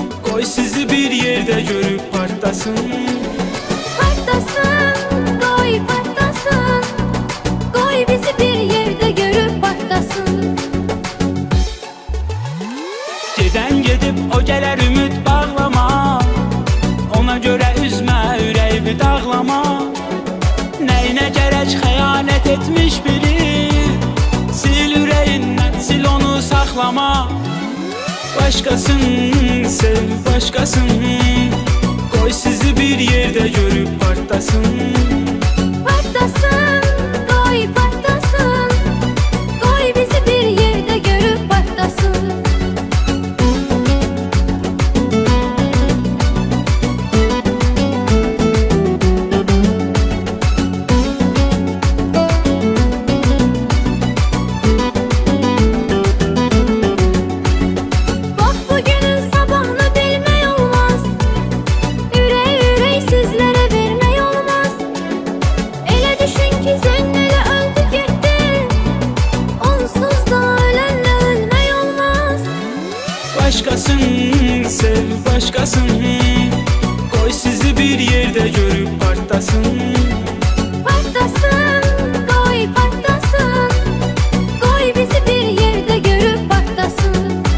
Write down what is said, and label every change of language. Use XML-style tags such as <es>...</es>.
<tr>Koy sizi bir yerde görüp partlasın. Partlasın, koy partlasın. Koy bizi bir yerde görüp partlasın.</tr> <az>Geden gedib o gələr ümid bağlama. Ona görə üzmə ürəyimi dağlama. Nəyinə gərək xəyanət etmiş biri? Sil ürəyindən, sil onu saxlama.</az> <tr>Başkasın, sev başkasın. Koy sizi bir yerde görüp partlasın. Partlasın, koy partlasın. Koy bizi bir yerde görüp partlasın.</tr> <az>Bak bugünün sabahını bilmək olmaz. Ürək sizlərə vermək olmaz. Elə düşün ki zönnələ öldü getdi. Onsuz da ölənlə ölmək olmaz.</az> <tr>Başkasın, sev başkasın. Koy sizi bir yerde görüp partlasın. Partlasın, koy partlasın. Koy bizi bir yerde görüp partlasın.</tr>